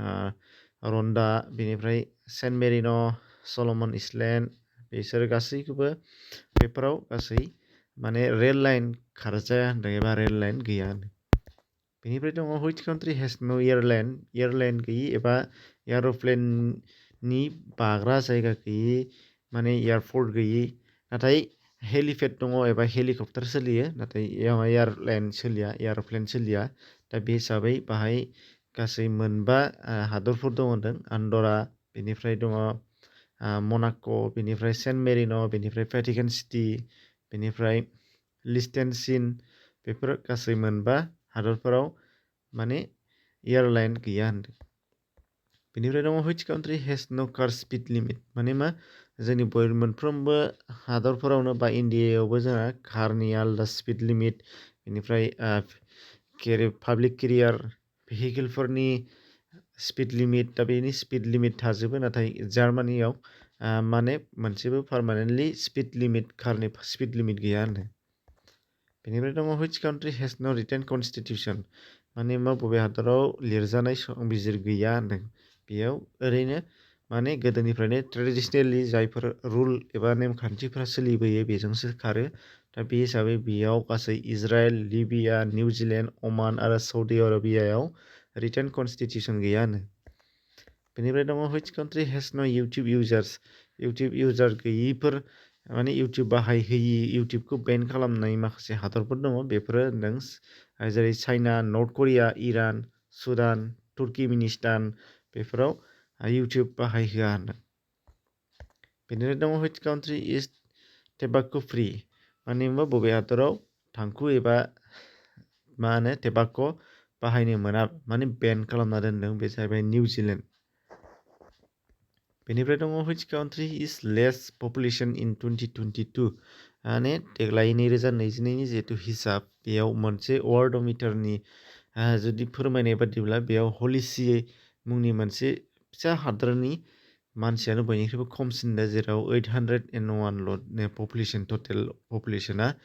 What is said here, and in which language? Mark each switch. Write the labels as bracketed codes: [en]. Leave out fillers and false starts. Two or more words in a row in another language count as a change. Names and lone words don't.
[brx] रन्डा बेनिफ्राय सेन्ट मेरिन' सलमन आइलेण्ड बिसोर गासैखौबो बेफोराव गासै माने [en] rail line [brx] खारजाया होनदों एबा [en] rail line [brx] गैया होनदों बेनिफ्राय दङ [en] which country has no [brx] एयारलाइन गैयि एबा एयार'प्लेननि बाग्रा जायगा गैयि माने एयारपर्ट गैयि नाथाय हेलिपेड दङ एबा हेलिकप्टार सोलियो नाथाय एयारलाइन सोलिया एयार'प्लेन सोलिया दा बे हिसाबै बाहाय गासै मोनबा हादरफोर दङ होनदों आन्डरा बेनिफ्राय दङ मनाक' बेनिफ्राय सेन्ट मेरिन' बेनिफ्राय भेटिकान सिटि बेनिफ्राय लिस्टेनसिन बेफोर गासै मोनबा हादरफोराव माने एयारलाइन गैया होनदों बेनिफ्राय दङ [en] which country has no car speed limit [brx] माने मा जोंनि मोनफ्रोमबो हादरफोरावनो बा इण्डियायावबो जोंहा कारनि आलादा [en] speed limit [brx] बेनिफ्राय [en] public carrier [brx] भेहिकेलफोरनि [en] speed limit [brx] दा बेनि [en] speed limit [brx] थाजोबो नाथाय जार्मानियाव माने मोनसेबो [en] permanently speed limit [brx] कारनि [en] speed limit [brx] गैया होनदों बेनिफ्राय दङ [en] which country has no written constitution [brx] माने मा बबे हादराव लिरजानाय संबिजिर गैया होनदों बेयाव ओरैनो माने गोदोनिफ्रायनो ट्रेडिसनेलि जायफोर रुल एबा नेमखान्थिफ्रा सोलिबोयो बेजोंसो खारो दा बे हिसाबै बेयाव गासै इजराइल लिबिया निउजिलेण्ड अमान आरो सौदि आरबियायाव [en] written constitution [brx] गैया होनो बेनिफ्राय दङ [en] which country has no [brx] इउटुब इउजार गैयिफोर माने इउटुब बाहायहोयि इउटुबखौ बेन खालामनाय माखासे हादरफोर दङ बेफोरो होनदों जेरै चाइना नर्थ करिया इरान सुदान तुर्कमेनिस्तान बेफोराव इउटुब बाहायहोआ होनदों बेनिफ्राय दङ [en] which country is tobacco free [brx] माने मा बबे हादराव थांखु एबा मा होनो टेबाक' बाहायनो मोना माने बेन खालामना दोनदों बे जाहैबाय निउजिलेण्ड बेनिफ्राय दङ [en] which country is less population in 2022 [brx] माने देग्लाय 2022नि जिहेतु हिसाब बेयाव मोनसे वर्ल्डमिटारनि जुदि फोरमायनाय बादिब्ला बेयाव हलिसि मुंनि मोनसे फिसा हादरनि मानसियानो बयनिख्रुइबो खमसिन दा जेराव 801ल' [en] population total [brx] पपुलेसना